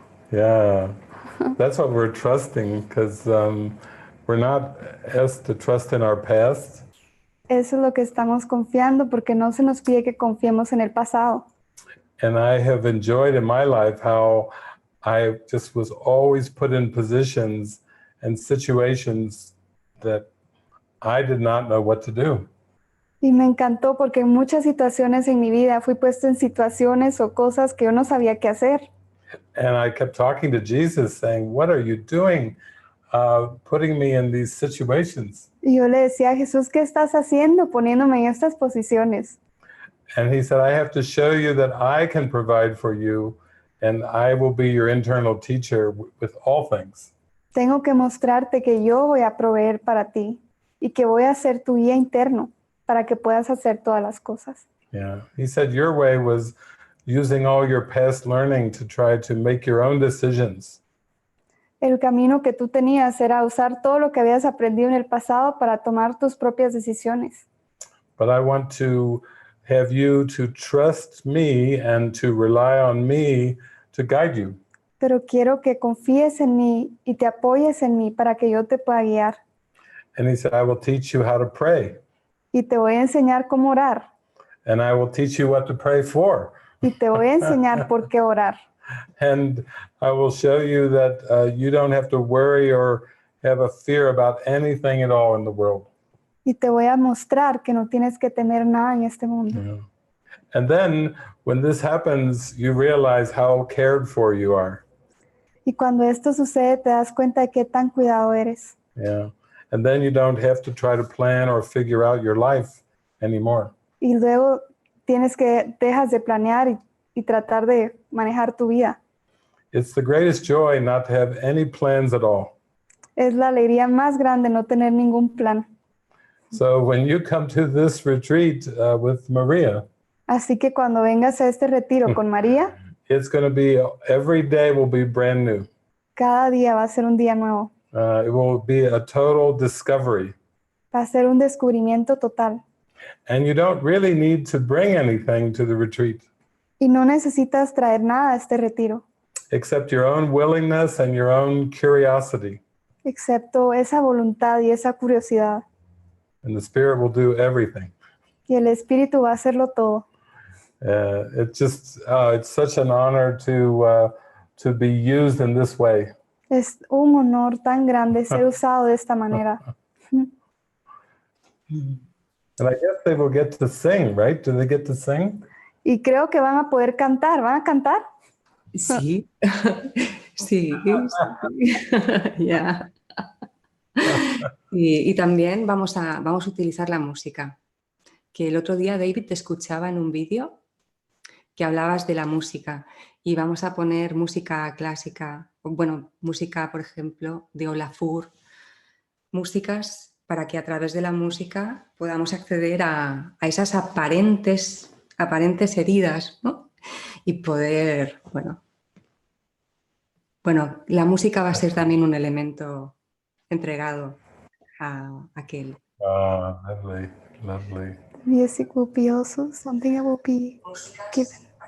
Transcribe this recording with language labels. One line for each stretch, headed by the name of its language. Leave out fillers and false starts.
English: Yeah, that's what we're trusting, because we're not asked to trust in our past.
Spanish: Eso es lo que estamos confiando, porque no se nos pide que confiemos en el pasado.
English: And I have enjoyed in my life how I just was always put in positions and situations that I did not know what to do.
Spanish: Y me encantó porque en muchas situaciones en mi vida fui puesto en situaciones o cosas que yo no sabía qué hacer.
English: And I kept talking to Jesus saying, what are you doing putting me in these situations?
Spanish: Y yo le decía a Jesús, ¿qué estás haciendo poniéndome en estas posiciones?
English: And he said, I have to show you that I can provide for you and I will be your internal teacher with all things.
Spanish: Tengo que mostrarte que yo voy a proveer para ti y que voy a ser tu guía interno para que puedas hacer todas las cosas.
English: Yeah. He said your way was using all your past learning to try to make your own decisions.
Spanish: El camino que tú tenías era usar todo lo que habías aprendido en el pasado para tomar tus propias decisiones.
English: But I want to have you to trust me and to rely on me to guide you.
Spanish: Pero quiero que confíes en mí y te apoyes en mí para que yo te pueda guiar.
English: And he said, I will teach you how to pray.
Spanish: Y te voy a enseñar cómo orar.
English: And I will teach you what to pray for.
Spanish: Y te voy a enseñar por qué orar.
English: And I will show you that you don't have to worry or have a fear about anything at all in the world.
Spanish: Y te voy a mostrar que no tienes que temer nada en este mundo.
English: Yeah. And then when this happens, you realize how cared for you are.
Spanish: Y cuando esto sucede, te das cuenta de qué tan cuidado eres.
English: Yeah. And then you don't have to try to plan or figure out your life anymore.
Spanish: Y luego dejas de planear y tratar de manejar tu vida.
English: It's the greatest joy not to have any plans at all.
Spanish: Es la alegría más grande no tener ningún plan.
English: So when you come to this retreat with Maria,
Spanish: Así que cuando vengas a este retiro con María,
English: it's going to be, every day will be brand new.
Spanish: cada día va a ser un día nuevo.
English: It will be a total discovery.
Spanish: Va a ser un descubrimiento total.
English: And you don't really need to bring anything to the retreat.
Spanish: Y no necesitas traer nada a este retiro,
English: Except your own willingness and your own curiosity.
Spanish: excepto esa voluntad y esa curiosidad.
English: And the Spirit will do everything.
Spanish: Y el Espíritu va a hacerlo todo.
English: It's such an honor to be used in this way.
Spanish: Es un honor tan grande ser usado de esta manera.
English: And I guess they will get to sing, right? Do they get to sing?
Spanish: Y creo que van a poder cantar. ¿Van a cantar? Sí, sí, sí. Ya. Y también vamos a utilizar la música. Que el otro día, David, te escuchaba en un vídeo que hablabas de la música y vamos a poner música clásica, bueno, música, por ejemplo, de Olafur, músicas para que a través de la música podamos acceder a esas aparentes heridas, ¿no? Y poder, bueno, la música va a ser también un elemento entregado a aquel.
English: Oh, lovely, lovely. Music will be also something that will be given.